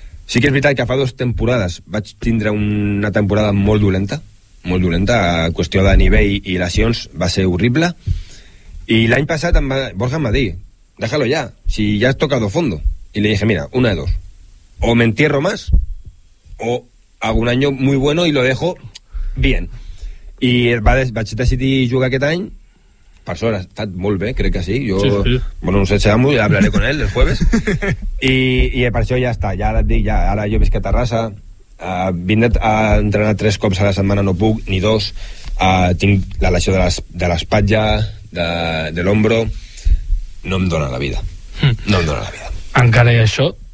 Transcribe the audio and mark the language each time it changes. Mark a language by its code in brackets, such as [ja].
[ca] Sí que és veritat que fa dues temporades vaig tindre una temporada molt dolenta, a qüestió de nivell i lesions, va ser horrible, i l'any passat Borja em va dir, [es] déjalo ya, si ya has tocado fondo, [ca] i li dije, [es] mira, una de dos, o me entierro más o hago un año muy bueno y lo dejo bien, [ca] i vaig decidir jugar aquest any. Per sort, ha estat molt bé, crec que sí. Jo, sí, sí. [es] Bueno, no sé si amo, ja hablaré con él el jueves. [ca] I per això ja està, ja ara et dic, ja, ara jo visc a Terrassa, vinc a entrenar tres cops a la setmana, no puc, ni dos, tinc la lesió de l'espatlla, de l'ombro, no em dóna la vida. No em dóna la vida. Encara hi ha això?